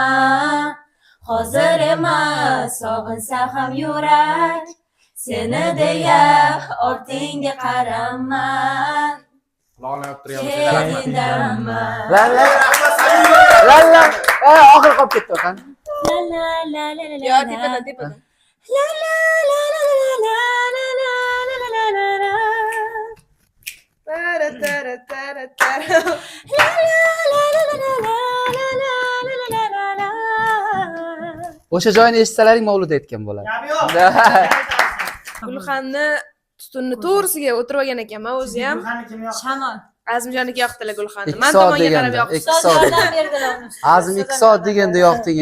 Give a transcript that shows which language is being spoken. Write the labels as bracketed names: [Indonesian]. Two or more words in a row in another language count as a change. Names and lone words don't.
[Uzbek] Hozir emas, sog'insa ham yurak. Seni deya ortingga qarama. Ketingdanma. La. Oxir qolib ketdi qan. La la la la la. Yo, tepadan. La la la la la la la la la la. Tara tara tara tara. La la la la la la la la la la. O'sha joyini eshitsalaring Mavlud aytgan bo'ladi. Gulxanni tutunni to'g'risiga o'tirib olgan ekanman o'zi ham. Shamol. Azimjoniga yoqdilar Gulxanni. 2 Men soat tomonga qarab deganda, yoqdi. 2 soat. berdilar. Azim 2 soat deganda yoqding.